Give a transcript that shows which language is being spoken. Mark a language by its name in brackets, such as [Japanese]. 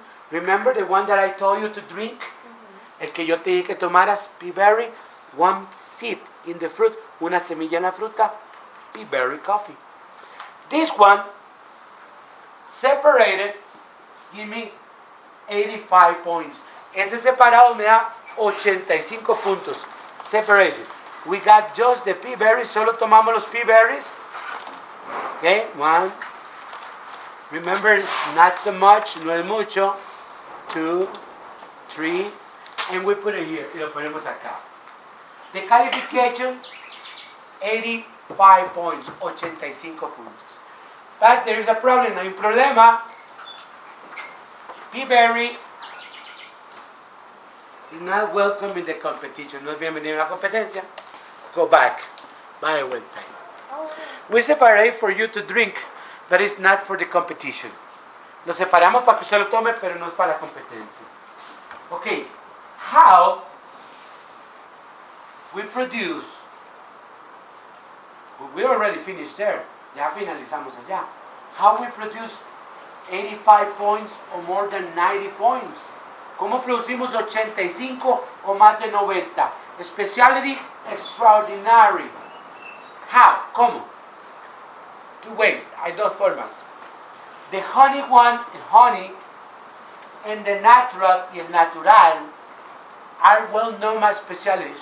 [English] Remember the one that I told you to drink? [Spanish] El que yo te dije que tomaras, [English] pea berry, one seed in the fruit, [Spanish] una semilla en la fruta, [English] pea berry coffee. This one, separated, give me 85 points. [Spanish] Ese separado me da 85 puntos. Separated. [English] We got just the pea berries, [Spanish] solo tomamos los pea berries. [English] Okay, 1. Remember, not so much, [Spanish] no es mucho. [English] 2, 3, and we put it here, [Spanish] y lo ponemos acá. [English] The qualification, 85 points, [Spanish] 85 puntos. [English] But there is a problem, [Spanish] hay un problema. [English] Pea berry is not welcome in the competition, [Spanish] no es bienvenido en la competencia. [English] Go back, [Spanish] vaya vuelta. [English] We separate for you to drink, but it's not for the competition. [Spanish] Lo separamos para que usted lo tome, pero no es para la competencia. [English] Okay, how we produce, we already finished there, [Spanish] ya finalizamos allá. [English] How we produce 85 points or more than 90 points. [Spanish] ¿Cómo producimos 85 o más de 90? [English] Specialty, extraordinary. How? ¿Cómo? 2 ways, [Spanish] hay 2 formas. [English] The honey one, el honey, and the natural y el natural are well known as specialty.